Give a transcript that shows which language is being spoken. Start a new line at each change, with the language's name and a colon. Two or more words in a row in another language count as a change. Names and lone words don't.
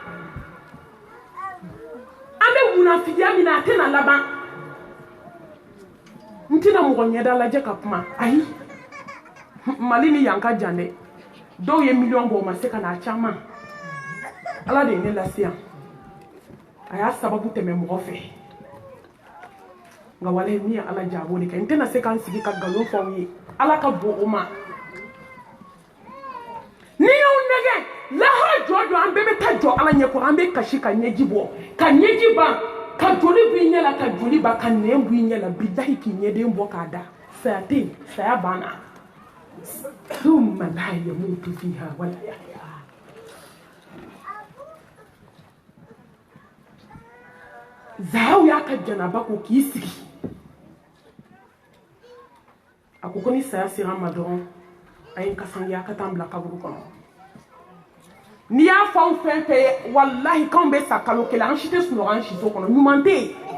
Bambara: an bɛ munafigiya min na a tɛna laban n tɛna mɔgɔ ɲɛda lajɛ ka kuma ayi Mali ni yan ka jan dɛ dɔw ye miliyɔn bɔ o ma se ka n'a caman ala de ye ne lase yan a y'a sababu tɛmɛ mɔgɔ fɛ nka walahi min ye ala jɛ a b'o de kɛ n tɛna se k'an sigi ka nkalon fɔ aw ye ala ka bon o ma n'i y'aw nɛgɛ lahara jɔ jɔ an bɛɛ bɛ taa jɔ ala ɲɛkɔrɔ an bɛ kasi ka ɲɛji bɔ ka ɲɛji ban ka joli b'i ɲɛ la ka joli ban ka nɛn b'i ɲɛ la bilahi k'i ɲɛden bɔ k'a da saya tɛ yen saya banna
Arabic: ثم لا يموت فيها ولا يحيا
Bambara: Zahraw y'a ka janaba ko k'i sigi a ko ni saya sera ma dɔrɔn a ye n kasange a ka taa n bila kaburu kɔnɔ Ni y'a fɔ anw fɛn fɛn ye walahi k'anw bɛ sa kalo kelen an si tɛ sunɔgɔ an si so kɔnɔ ɲuman tɛ yen